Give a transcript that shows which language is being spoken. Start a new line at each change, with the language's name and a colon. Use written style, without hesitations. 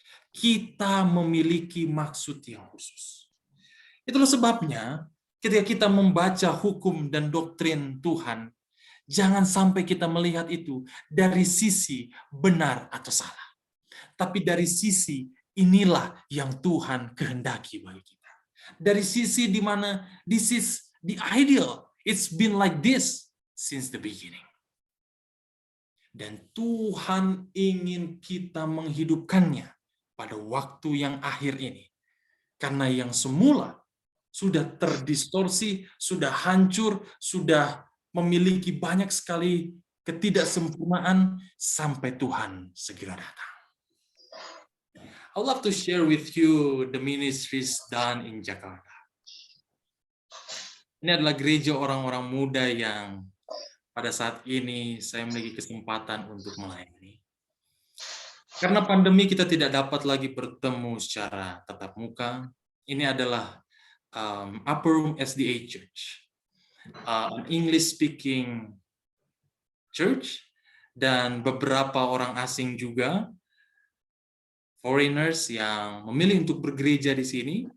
Indonesian: Kita memiliki maksud yang khusus. Itulah sebabnya ketika kita membaca hukum dan doktrin Tuhan, jangan sampai kita melihat itu dari sisi benar atau salah. Tapi dari sisi inilah yang Tuhan kehendaki bagi kita. Dari sisi di mana
English: this is the ideal. It's been like this since the beginning.
Indonesian: Dan Tuhan ingin kita menghidupkannya pada waktu yang akhir ini. Karena yang semula sudah terdistorsi, sudah hancur, sudah memiliki banyak sekali ketidaksempurnaan sampai Tuhan segera datang.
English: I would love to share with you the ministries done in Jakarta.
Indonesian: Ini adalah gereja orang-orang muda yang pada saat ini saya memiliki kesempatan untuk melayani. Karena pandemi kita tidak dapat lagi bertemu secara tatap muka. Ini adalah Upper Room SDA Church,
English: an English-speaking church,
Indonesian: dan beberapa orang asing juga, foreigners yang memilih untuk bergereja di sini.